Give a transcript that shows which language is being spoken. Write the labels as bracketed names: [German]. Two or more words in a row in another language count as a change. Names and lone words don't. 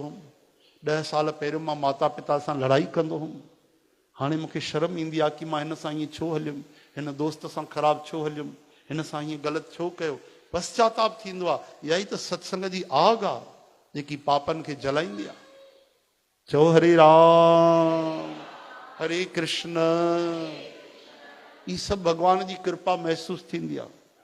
[Sindhi] हुउमि 10 साल पहिरियों मां माता पिता सां लड़ाई कंदो हुउमि हाणे मूंखे शर्म ईंदी आहे कि मां हिन सां ईअं छो हलियुमि हिन दोस्त सां ख़राबु छो हलियुमि हिन सां हीअं ग़लति छो कयो पश्चाताप थींदो आहे इहा ई त सत्संग जी आग आहे जेकी पापनि खे जलाईंदी आहे चओ हरे राम हरे कृष्ण ई सभु भॻवान जी कृपा महसूस थींदी आहे